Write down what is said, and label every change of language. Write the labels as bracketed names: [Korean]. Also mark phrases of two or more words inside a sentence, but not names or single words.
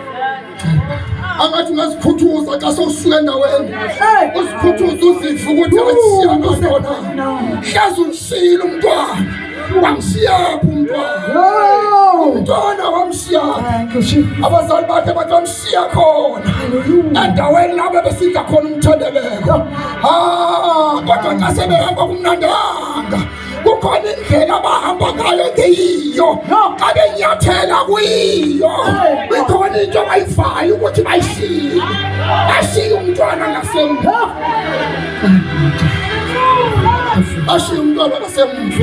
[Xhosa] Angathi ungazikhuthuza xa sowusuka endaweni uzikhuthuza uzive ukuthi ashiya ngantona. Hlezi umshiyile umntwana. Wamshiyaphi umntwana? Umntwana wamshiyaphi? Abazali bakhe bathi wamshiya khona endaweni lapho besidla khona umthendeleko. Kodwa xa sebehamba kumnandanga kukhona indlela abahamba ngayo engeyiyo xa benyathela kuyiyo. Ikhona into abayivayo ukuthi bayishiye. Bashiye umntwana ngasemva. Bashiye umntwana ngasemva.